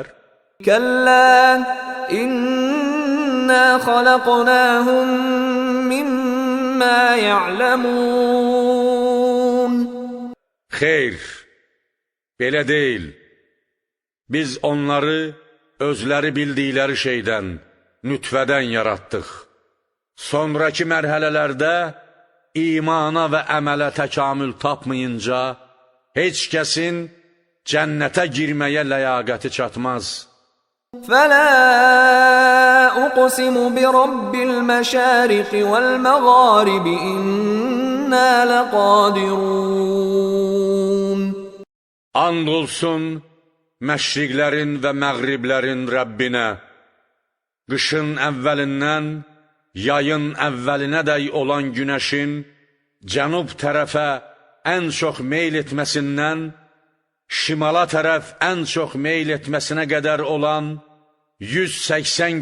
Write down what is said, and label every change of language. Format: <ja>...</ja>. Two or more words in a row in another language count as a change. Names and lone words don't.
<ar>كلا إنا خلقناهم مما يعلمون</ar> <az>Xeyr, belə deyil. Biz onları özləri bildikləri şeydən, nütfədən yaratdıq. Sonraki mərhələlərdə imana və əmələ təkamül tapmayınca, heç kəsin cənnətə girməyə ləyaqəti çatmaz.</az> <ar>فلا أقسم برب المشارق والمغارب إنا لقادرون</ar> <az>And olsun məşriqlərin və məğriblərin Rəbbinə, qışın əvvəlindən yayın əvvəlinədək olan günəşin cənub tərəfə ən çox meyl etməsindən, şimala tərəf ən çox meyl etməsinə qədər olan 180</az>